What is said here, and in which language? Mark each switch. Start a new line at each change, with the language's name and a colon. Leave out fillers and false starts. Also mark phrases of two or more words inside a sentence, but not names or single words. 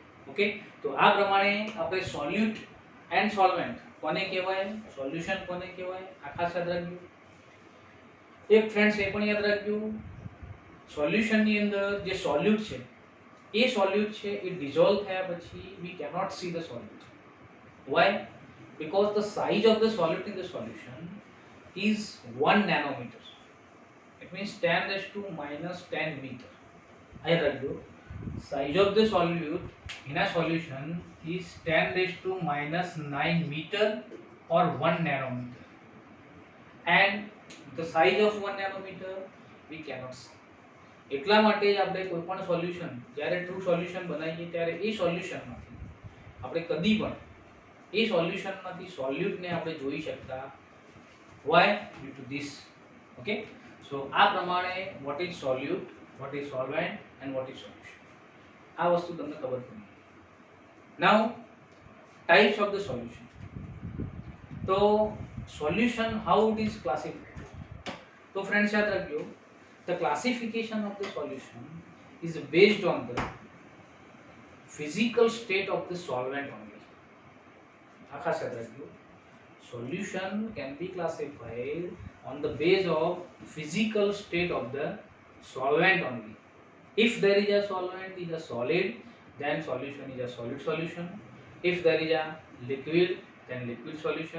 Gujarati: ઓકે, તો આ પ્રમાણે આપણે
English: solute and solvent
Gujarati: કોને કહેવાય, સોલ્યુશન કોને કહેવાય, આ ખાસ યાદ રાખજો. એક ફ્રેન્ડ્સ એ પણ યાદ રાખજો, સોલ્યુશનની અંદર જે સોલ્યુટ છે એ સોલ્યુટ છે એ ડિઝોલ્વ થયા પછી
English: we cannot see the solute.
Gujarati: વાય?
English: Because the size of the solute in the solution is 1 nanometer. It means 10 raised to minus 10 meter. I write you. Size of the solute in a solution is 10 raised to minus 9 meter or 1 nanometer. And the size of 1 nanometer we cannot see.
Gujarati: એટલા માટે જ આપણે કોઈ પણ સોલ્યુશન જ્યારે
English: true solution
Gujarati: બનાવીએ ત્યારે એ સોલ્યુશનમાંથી આપણે કદી પણ એ સોલ્યુશનમાંથી સોલ્યુટને આપણે જોઈ શકતા.
English: Why? Due to this. Okay, so
Gujarati: આ પ્રમાણે
English: what is solute, what is solvent and what is solution,
Gujarati: આ વસ્તુ તમને ખબર પડી.
English: Now types of the solution. તો solution how it is classified.
Gujarati: તો ફ્રેન્ડ્સ યાદ રાખજો,
English: the classification of the solution is based on the physical state of the solvent only.
Gujarati: ખાસ યાદ રાખજો,
English: solution can be classified on the base of physical state of the solvent only. If there is a solvent is a solid, then solution is a solid solution. If there is a liquid, then liquid solution.